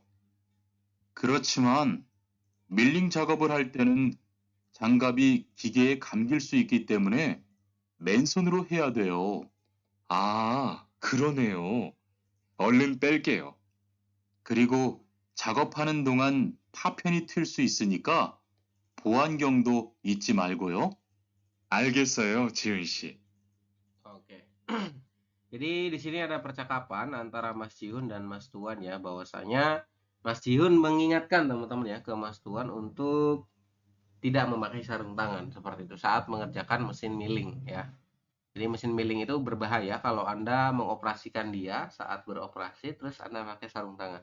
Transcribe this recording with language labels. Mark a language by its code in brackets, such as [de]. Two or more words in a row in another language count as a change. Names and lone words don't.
[ko] 그렇지만 밀링 작업을 할 때는 장갑이 기계에 감길 수 있기 때문에 맨손으로 해야 돼요. 아, 그러네요. 얼른 뺄게요. 그리고 작업하는 동안 파편이 튈 수 있으니까 보안경도 잊지 말고요. 알겠어요, 지은 씨. [id] Oke. Jadi di sini ada percakapan antara Mas Jihun dan Mas Tuan ya, bahwasanya Mas Jihun mengingatkan teman-teman ya ke Mas Tuan untuk tidak memakai sarung tangan seperti itu saat mengerjakan mesin milling ya. Jadi mesin milling itu berbahaya kalau Anda mengoperasikan dia saat beroperasi terus Anda pakai sarung tangan.